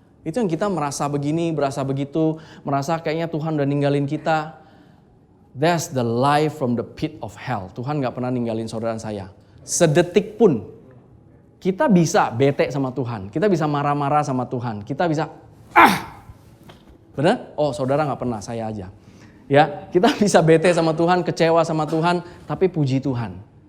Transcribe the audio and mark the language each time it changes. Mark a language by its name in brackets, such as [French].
[Indonesian] Itu yang kita merasa begini, berasa begitu. Merasa kayaknya Tuhan udah ninggalin kita. [English] That's the life from the pit of hell. [Indonesian] Tuhan gak pernah ninggalin saudara saya. Sedetik pun. Kita bisa bete sama Tuhan. Kita bisa marah-marah sama Tuhan. Kita bisa benar? Oh saudara gak pernah, saya aja. Ya, kita bisa bete sama Tuhan, kecewa sama Tuhan. Tapi puji Tuhan.